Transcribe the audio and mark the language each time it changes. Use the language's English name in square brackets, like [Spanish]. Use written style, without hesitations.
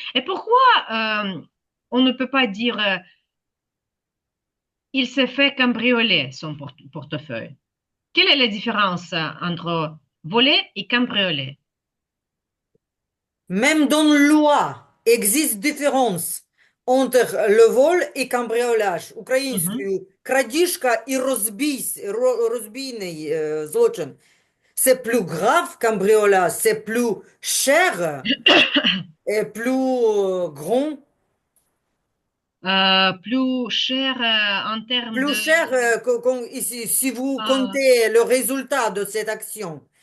[French] Et pourquoi on ne peut pas dire il s'est fait cambrioler son portefeuille? Quelle est la différence entre voler et cambrioler? Même dans la loi, existe différence entre le vol et cambriolage. Mhm. [Ukrainian] Українською крадіжка і розбійний злочин. [French] C'est plus grave cambriolage, c'est plus cher et plus grand. Plus cher en termes Plus de cher si vous euh, comptez le résultat de cette action.